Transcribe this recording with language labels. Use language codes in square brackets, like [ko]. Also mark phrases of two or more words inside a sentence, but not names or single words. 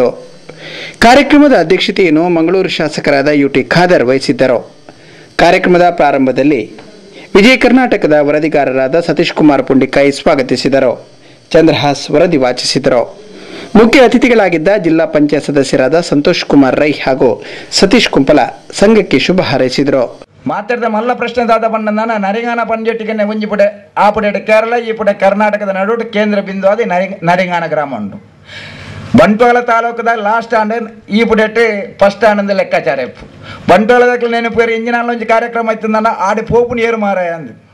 [kn] ಕಾರ್ಯಕ್ರಮದ ಅಧ್ಯಕ್ಷತೆಯನ್ನು ಮಂಗಳೂರು ಶಾಸಕರಾದ ಯುಟಿ ಖಾದರ್ ವಹಿಸಿದ್ದರು. ಕಾರ್ಯಕ್ರಮದ ಪ್ರಾರಂಭದಲ್ಲಿ ವಿಜಯ ಕರ್ನಾಟಕದ ವರದಿಗಾರರಾದ ಸತೀಶ್ ಕುಮಾರ್ ಪುಂಡಿಕಾಯಿ ಸ್ವಾಗತಿಸಿದರು. ಚಂದ್ರಹಾಸ್ ವರದಿ ವಾಚಿಸಿದರು. ಮುಖ್ಯ ಅತಿಥಿಗಳಾಗಿದ್ದ ಜಿಲ್ಲಾ ಪಂಚಾಯತ್ ಸದಸ್ಯರಾದ ಸಂತೋಷ್ ಕುಮಾರ್ ರೈ ಹಾಗೂ ಸತೀಶ್ ಕುಂಪಲ ಸಂಘಕ್ಕೆ ಶುಭ ಹಾರೈಸಿದರು. [tcy] ಮಾತಾಡಿದ ಮಲ್ಲ ಪ್ರಶ್ನೆ ದಾದ ಬಣ್ಣ ನರಿಂಗಾನ ಪಂಚಾಯತಿಗೆ ಒಂಜಿ ಪುಡೆ ಆ ಪುಡೆ ಕೇರಳ ಈ ಪುಡೆ ಕರ್ನಾಟಕದ ನಡುವೆ ಕೇಂದ್ರ ಬಿಂದು ಅದು ನರಿಂಗಾನ ಗ್ರಾಮ ಉಂಟು. ಬಂಟ್ವಾಳ ತಾಲೂಕದ [en] last and [tcy] ಈ ಪುಡೆ ಫಸ್ಟ್ ಆನಂದ ಲೆಕ್ಕಾಚಾರ ಇಪ್ಪು ಬಂಟ್ವಾಳದ ನೆನಪು ಇಂಜಿನಾಲ್ ಒಂಜಿ ಕಾರ್ಯಕ್ರಮ ಆಯ್ತಂದ ಆಡಿ ಪೋಪುನಿ ಏರು ಮಾರಾಯ ಅಂದು